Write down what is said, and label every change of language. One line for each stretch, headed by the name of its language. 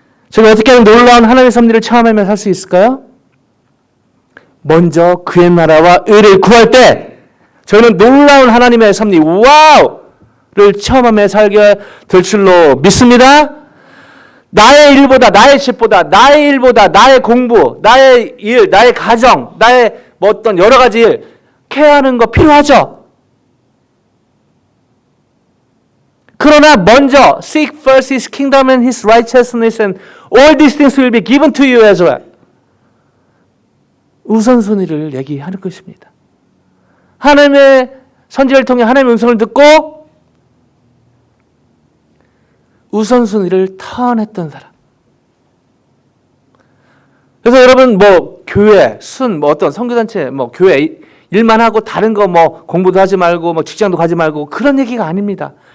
Korean: 저희가 어떻게 하면 놀라운 하나님의 섭리를 체험하며 살 수 있을까요? 먼저 그의 나라와 의를 구할 때 저희는 놀라운 하나님의 섭리, 와우를 체험하며 살게 될 줄로 믿습니다. 나의 일보다, 나의 집보다, 나의 일보다, 나의 공부, 나의 일, 나의 가정, 나의 뭐 어떤 여러 가지 일, 케어하는 거 필요하죠? 그러나 먼저
English: seek first his kingdom and his righteousness and all these things will be given to you as well.
Korean: 우선순위를 얘기하는 것입니다. 하나님의 선지를 통해 하나님의 음성을 듣고 우선순위를 턴했던 사람. 그래서 여러분 뭐 교회, 뭐 어떤 선교단체, 뭐 교회 일만 하고 다른 거 뭐 공부도 하지 말고 뭐 직장도 가지 말고 그런 얘기가 아닙니다.